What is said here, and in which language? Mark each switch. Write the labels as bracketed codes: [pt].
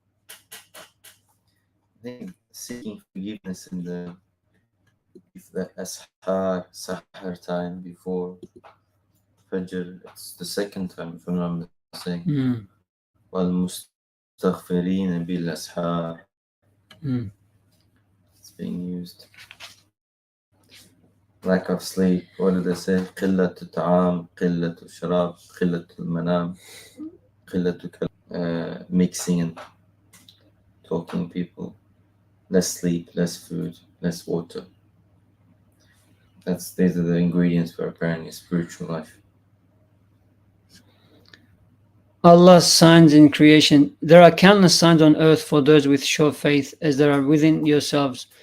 [en] I think seeking forgiveness in the Sahar time before Fajr, it's the second time, if I'm not mistaken. [ar] وَالْمُسْتَغْفِرِينَ بِالْأَسْحَارِ. [en] It's being used. Lack of sleep, what did they say? [ar] قِلَّةُ الطَّعَامِ قِلَّةُ الشَّرَابِ قِلَّةُ الْمَنَامِ قِلَّةُ [en] mixing and talking people. Less sleep, less food, less water. These are the ingredients for apparently a spiritual life. Allah's signs in creation. There are countless signs on earth for those with sure faith, as there are within yourselves.